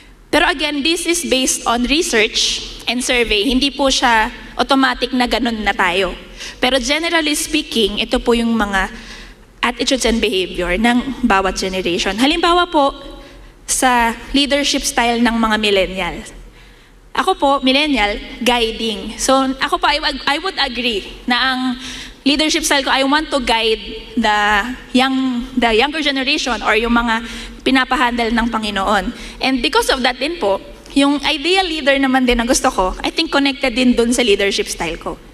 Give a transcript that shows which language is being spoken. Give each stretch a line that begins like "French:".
English: Pero again, this is based on research and survey.
Filipino: Hindi po siya automatic na ganun na tayo. Pero generally speaking, ito po yung mga attitudes and behavior ng bawat generation. Halimbawa po, sa leadership style ng mga millennial. Ako po, millennial, guiding.
English: So ako po, I would agree na ang leadership style ko, I want to guide the younger generation or
Filipino: yung mga pinapahandle ng Panginoon.
English: And because of that din po, yung ideal leader naman din na gusto ko, I think connected din dun sa leadership style ko.